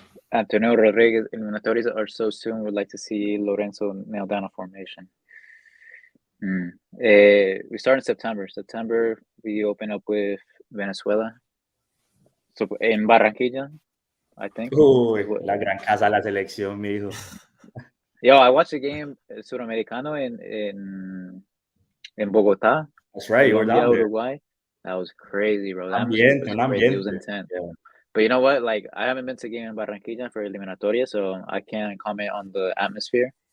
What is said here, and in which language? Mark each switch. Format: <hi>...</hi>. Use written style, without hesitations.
<en>Antonio Rodriguez, eliminatories are so soon. Would like to see Lorenzo nail down a formation. We start in September. September, we open up with Venezuela. So in Barranquilla, I think.</en> <es>Uy, la gran casa la selección, mijo.</es> <en>Yo, I watched the game Suramericano in Bogotá. That's right. Colombia, Uruguay. That was crazy, bro. It was intense. Yeah. But you know what? Like, I haven't been to a game in Barranquilla for eliminatoria, so I can't comment on the atmosphere.</en>